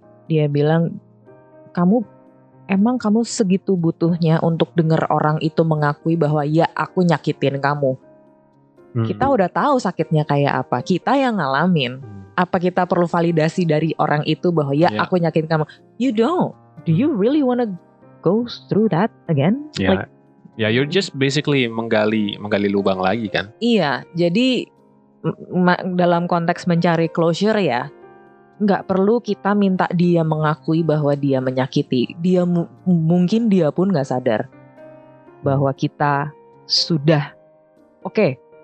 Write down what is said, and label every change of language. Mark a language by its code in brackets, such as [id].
[id] Dia bilang, kamu segitu butuhnya untuk dengar orang itu mengakui bahwa ya aku nyakitin kamu. Kita udah tahu sakitnya kayak apa, kita yang ngalamin. Apa kita perlu validasi dari orang itu bahwa ya aku nyakitin kamu? [en] You don't. Do you really wanna go through that again? Yeah. [id] Ya, [en] you're just basically [id] menggali lubang lagi kan? Iya, jadi dalam konteks mencari closure ya, nggak perlu kita minta dia mengakui bahwa dia menyakiti. Dia mungkin dia pun nggak sadar bahwa kita sudah oke.